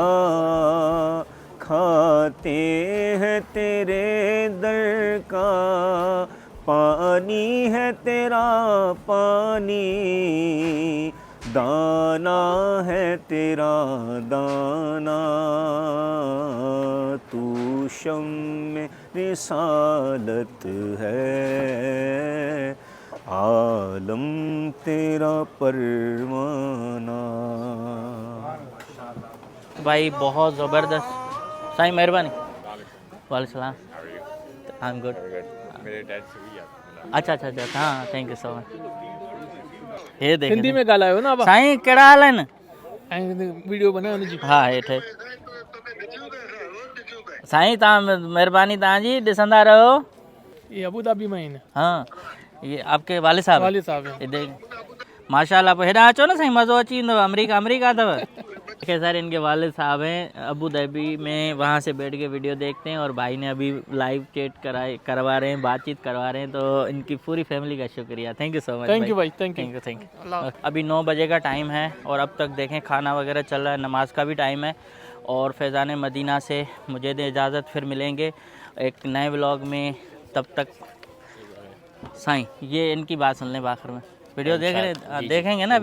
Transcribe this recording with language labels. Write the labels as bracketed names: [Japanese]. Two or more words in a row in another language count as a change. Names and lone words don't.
[Urdu] کھاتے ہیں تیرے در کا، پانی ہے تیرا پانی، دانہ ہے تیرا دانہ، تو شمعِ رسالت ہے، عالم تیرا پروانہ. بھائی بہت زبردست. [Sindhi] साईं मेहरबानी। [Arabic] وعلیکم السلام. [English] I am good. [Urdu] میرے ڈیڈ سے ہوئی آپ اچھا اچھا اچھا، ہاں [English] thank you so much. [Urdu] یہ دیکھ [Sindhi] हिंदी में ॻाल्हायो न अब साईं कहिड़ा हाल आहिनि? वीडियो बनायो हुनजी। हा हेठि साईं तव्हां महिरबानी तव्हांजी, ॾिसंदा रहो। ये अबू धाबी में आहिनि। [Urdu] ہاں یہ آپ کے والے صاحب والے صاحب ہیں. یہ دیکھ ماشاءاللہ. [Sindhi] पोइ हेॾा अचो न साईं, मज़ो अची वेंदव। अमरीका अथव। [Urdu] دیکھیے سر، ان کے والے صاحب ہیں ابو ظہبی میں، وہاں سے بیٹھ کے ویڈیو دیکھتے ہیں، اور بھائی نے ابھی [English] live chat [Urdu] کروا رہے ہیں، بات چیت کروا رہے ہیں. تو ان کی پوری فیملی کا شکریہ. [English] thank you so much. thank you भाई, thank you। thank you. [Urdu] ابھی 9 بجے کا ٹائم ہے، اور اب تک دیکھیں کھانا وغیرہ چل رہا ہے، نماز کا بھی ٹائم ہے. اور فیضان مدینہ سے مجھے دے اجازت، پھر ملیں گے ایک نئے ولاگ میں. تب تک سائیں یہ ان کی بات سن لیں آخر میں. ویڈیو دیکھ رہے دیکھیں گے نا ابھی?